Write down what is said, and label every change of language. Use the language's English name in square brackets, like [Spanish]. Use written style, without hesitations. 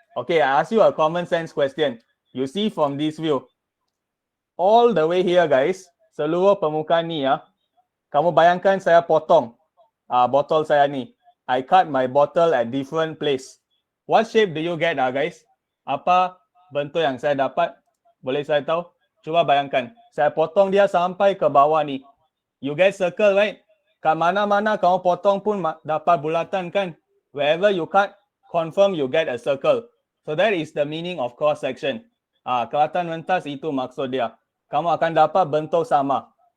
[English] Okay, I ask you a common sense question. You see from this view. All the way here, guys. [Malay] Seluruh permukaan ni ya. Kamu bayangkan saya potong botol saya ni. [English] I cut my bottle at different place. What shape do you get guys? [Malay] Apa bentuk yang saya dapat? Boleh saya tahu? Cuba bayangkan. Saya potong dia sampai ke bawah ni. [English] You get circle, right? [Malay] Kat mana-mana kamu potong pun dapat bulatan kan? [English] Wherever you cut, confirm you get a circle. So that is the meaning of cross section. [Malay] Keratan wentas itu maksud dia. Kamu akan dapat bentuk sama.